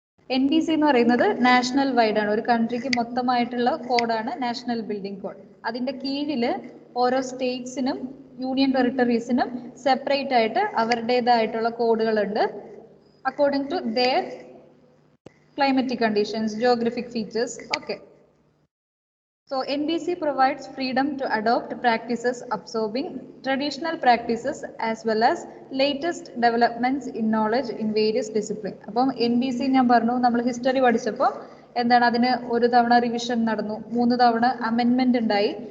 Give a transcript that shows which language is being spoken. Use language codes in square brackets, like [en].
[ml] NBC എന്ന് പറയുന്നത് national wide ആണ്, ഒരു കൺട്രിക്ക് മൊത്തമായിട്ടുള്ള കോഡാണ് നാഷണൽ ബിൽഡിംഗ് കോഡ്. അതിൻ്റെ കീഴിൽ ഓരോ സ്റ്റേറ്റ്സിനും യൂണിയൻ ടെറിട്ടറീസിനും സെപ്പറേറ്റ് ആയിട്ട് അവരുടേതായിട്ടുള്ള കോഡുകളുണ്ട്. [en] According to their climatic conditions, geographic features. Okay. So NBC provides freedom to adopt practices absorbing traditional practices as well as latest developments in knowledge in various disciplines. [ml] അപ്പം NBC ഞാൻ പറഞ്ഞു, നമ്മൾ history പഠിച്ചപ്പോൾ എന്താണ്, അതിന് ഒരു തവണ റിവിഷൻ നടന്നു, 3 തവണ അമെൻമെന്റ് ഉണ്ടായി.